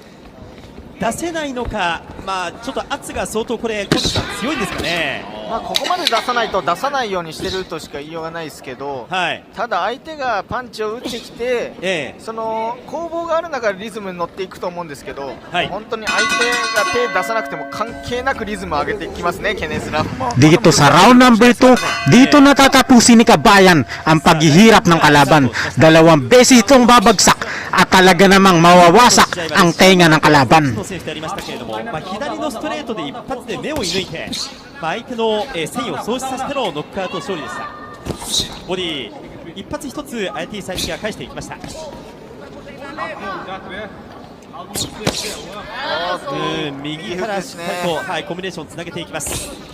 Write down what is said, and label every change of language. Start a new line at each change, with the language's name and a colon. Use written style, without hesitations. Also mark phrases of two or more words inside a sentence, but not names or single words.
Japanese: 出せないのか、ちょっと圧が相当これコーチさん強いんですかね。まあここまで出さないと出さないようにしてるとしか言いようがないですけど、ただ相手がパンチを打ってきて、その攻防がある中でリズムに乗っていくと思うんですけど、本当に相手が手出さなくても関係なくリズムを上げていきますね、ケネスラブも。
Filipino: Dito sa round number 2, dito natatapusin ni Kabayan ang paghihirap ng kalaban. Dalawang beses itong babagsak at talaga namang mawawasak ang tenga ng kalaban.
Japanese: 選手でありましたけれども、左のストレートで一発で目を射抜いて、相手の戦意を喪失させてのノックアウト勝利でした。ボディ一発一つ IT サイキが返していきました。右からしっかりと、コンビネーションつなげていきます。